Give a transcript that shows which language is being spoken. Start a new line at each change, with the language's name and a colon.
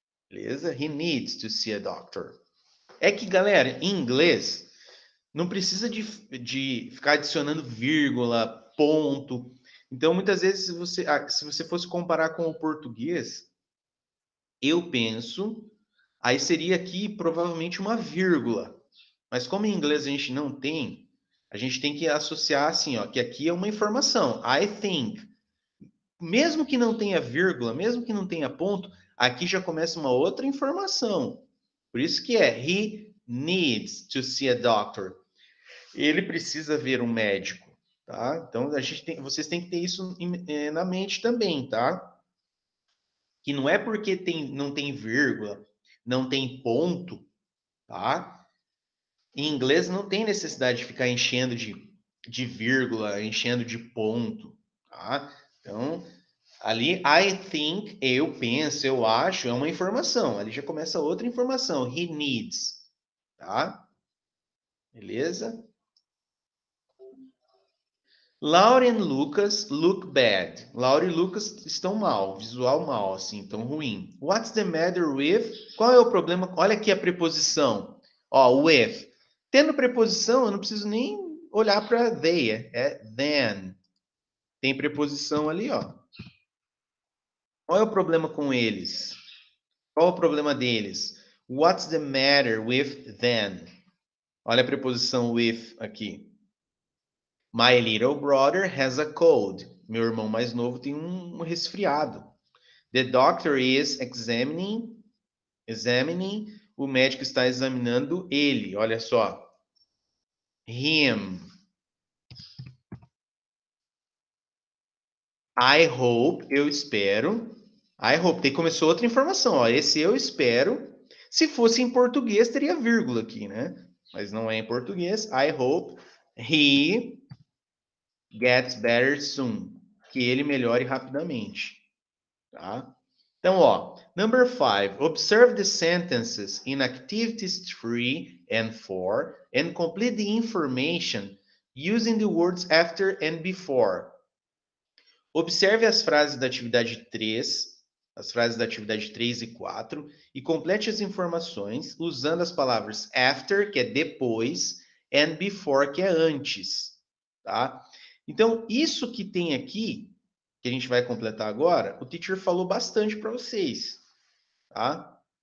Portuguese: Beleza?
English: He needs to see a doctor.
Portuguese: É que, galera, em inglês, não precisa de ficar adicionando vírgula, ponto. Então, muitas vezes, se você fosse comparar com o português, eu penso, aí seria aqui provavelmente uma vírgula. Mas como em inglês a gente não tem, a gente tem que associar assim, ó, que aqui é uma informação.
English: I think.
Portuguese: Mesmo que não tenha vírgula, mesmo que não tenha ponto, aqui já começa uma outra informação. Por isso que
English: he needs to see a doctor.
Portuguese: Ele precisa ver um médico, tá? Então vocês têm que ter isso na mente também, tá? Que não é porque não tem vírgula, não tem ponto, tá? Em inglês não tem necessidade de ficar enchendo de vírgula, enchendo de ponto, tá? Então, ali, I think, eu penso, eu acho, é uma informação. Ali já começa outra informação. He needs, tá? Beleza? Laura e Lucas
English: look bad.
Portuguese: Laura e Lucas estão mal, visual mal, assim, tão ruim.
English: What's the matter with?
Portuguese: Qual é o problema? Olha aqui a preposição. Ó, with. Tendo preposição, eu não preciso nem olhar para they, é then. Tem preposição ali, ó. Qual é o problema com eles? Qual é o problema deles?
English: What's the matter with them?
Portuguese: Olha a preposição with aqui.
English: My little brother has a cold.
Portuguese: Meu irmão mais novo tem um resfriado.
English: The doctor is examining.
Portuguese: O médico está examinando ele. Olha só. Him. I hope, eu espero. I hope, começou outra informação. Ó. Esse eu espero. Se fosse em português, teria vírgula aqui, né? Mas não é em português.
English: I hope he gets better soon.
Portuguese: Que ele melhore rapidamente. Tá? Então, ó,
English: number 5, observe the sentences in activities 3 and 4 and complete the information using the words after and before.
Portuguese: Observe as frases da atividade 3, as frases da atividade 3 e 4, e complete as informações usando as palavras after, que é depois, and before, que é antes, tá? Então, isso que tem aqui, que a gente vai completar agora, o teacher falou bastante para vocês, tá?